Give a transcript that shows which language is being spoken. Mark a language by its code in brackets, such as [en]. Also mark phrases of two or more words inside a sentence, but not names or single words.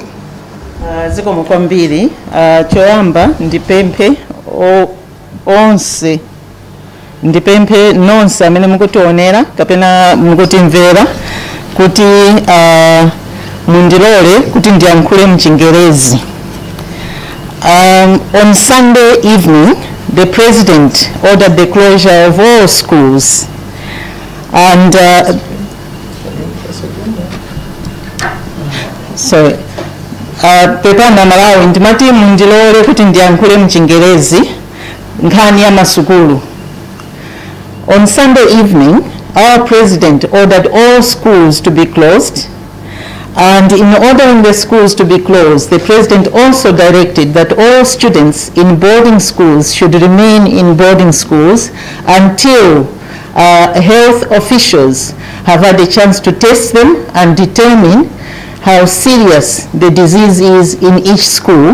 [ny] Zikomo kwambiri. Choyamba ndipemphe onse, ndipemphe nonse amene mukutionera kapena mukutimvera kuti mundilole kuti ndiyankhule mchingerezi. [en] On Sunday evening, the President ordered the closure of all schools, and [ny] pepana Malawi ndimati mundilole kuti ndiyankhule mchingerezi nkhani ya masukulu. [en] On Sunday evening, our President ordered all schools to be closed, And in ordering the schools to be closed, the President also directed that all students in boarding schools should remain in boarding schools until health officials have had a chance to test them and determine how serious the disease is in each school.